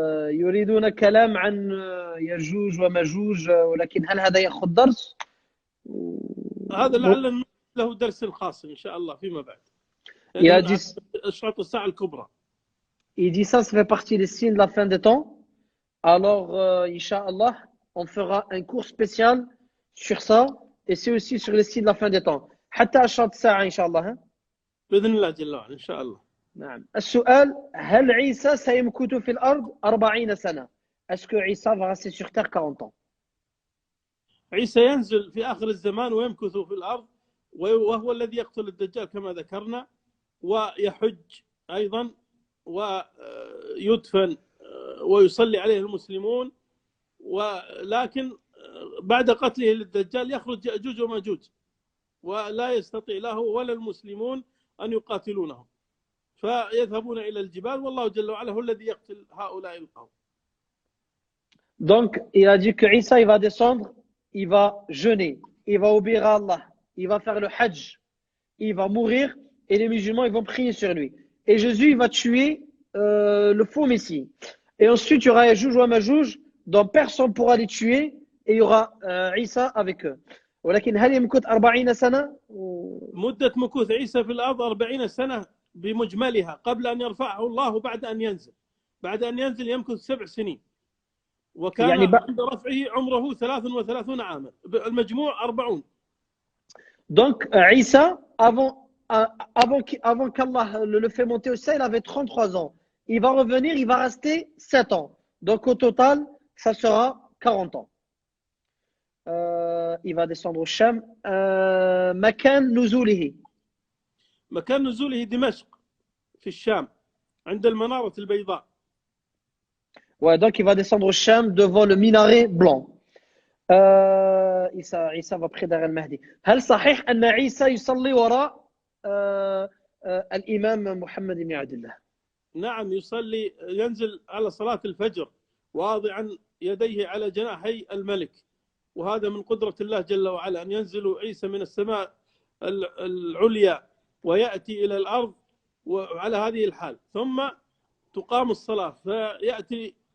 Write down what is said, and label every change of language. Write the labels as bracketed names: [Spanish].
[Arabic] يريدون كلام عن يجوج ومجوج ولكن هل هذا يأخذ درس؟ هذا لعل له درس خاص إن شاء الله فيما بعد. [French] Il a dit, [Arabic] أشراط الساعة الكبرى. [French] il dit ça fait partie des signes de la fin des temps. Alors, Inch'Allah, on fera un cours spécial sur ça et c'est aussi sur les signes de la fin des temps. [Arabic] حتى أشراط الساعة إن شاء الله. بإذن الله جل وعلا إن شاء الله. نعم. السؤال هل عيسى سيمكث في الأرض 40 سنة؟ [French] Est-ce que Isa va rester sur terre 40 ans? [Arabic] عيسى ينزل في آخر الزمان ويمكث في الأرض وهو الذي يقتل الدجال كما ذكرنا ويحج أيضا ويدفن ويصلي عليه المسلمون ولكن بعد قتله للدجال يخرج يأجوج وماجوج ولا يستطيع له ولا المسلمون أن يقاتلونه فيذهبون إلى الجبال والله جل وعلا هو الذي يقتل هؤلاء القوم. [French] Donc, il a dit que Isa, il va descendre, il va jeûner, il va obéir à Allah, il va faire le hajj, il va mourir et les musulmans, ils vont prier sur lui. Et Jésus, il va tuer le faux Messie. Et ensuite, il y aura Yajouj ou Majouj, dont personne ne pourra les tuer et il y aura Isa avec eux. [Arabic] ولكن هل يمكث 40 سنة؟ مدة مكوث عيسى في الأرض 40 سنة بمجملها قبل أن يرفعه الله بعد أن ينزل. بعد أن ينزل يمكث 7 سنين. وكان يعني عند رفعه عمره 33 عاما. المجموع 40. [French] Donc, Isa, avant qu'Allah le fait monter au ciel, il avait 33 ans. Il va revenir, il va rester 7 ans. Donc, au total, ça sera 40 ans. Il va descendre au Sham. [Arabic] مكان نزوله. مكان نزوله دمشق في الشام عند المنارة البيضاء. [French] Ouais, donc il va descendre au Sham devant le minaret blanc. عيسى va prier derrière المهدي. [Arabic] هل صحيح أن عيسى يصلي وراء الإمام محمد بن عبد الله؟ نعم يصلي ينزل على صلاة الفجر واضعا يديه على جناحي الملك وهذا من قدرة الله جل وعلا أن ينزل عيسى من السماء العليا ويأتي إلى الأرض وعلى هذه الحال ثم تقام الصلاة فيأتي